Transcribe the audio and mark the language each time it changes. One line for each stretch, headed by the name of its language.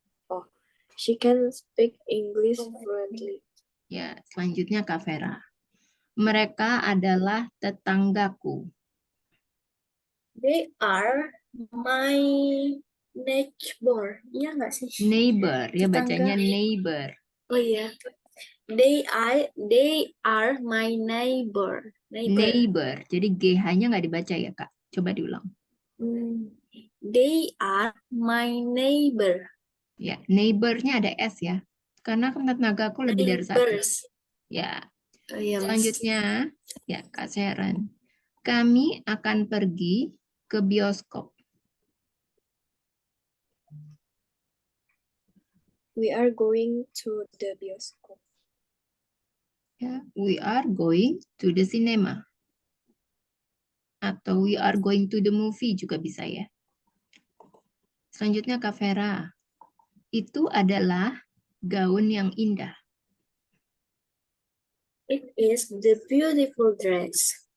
English: Oh, she can speak English fluently.
Indonesian: Ya, selanjutnya Kak Vera. Mereka adalah tetanggaku.
English: They are my neighbor.
Indonesian: Iya nggak sih? Neighbor, ya Tetangga. bacanya neighbor. Oh iya.
English: They are my neighbor.
Indonesian: Neighbor. Jadi GH-nya nggak dibaca ya, Kak. Coba diulang.
English: They are my neighbor.
Indonesian: Ya, neighbor-nya ada S ya. Karena kan tetanggaku lebih dari satu. Ya. Selanjutnya, ya Kak Sharon. Kami akan pergi ke bioskop.
English: We are going to the bioskop. Ya, we are going to the cinema.
Indonesian: Atau
English: we are going to the movie
Indonesian: juga bisa ya. Selanjutnya Kak Vera. Itu adalah gaun yang indah.
English: It is the beautiful dress.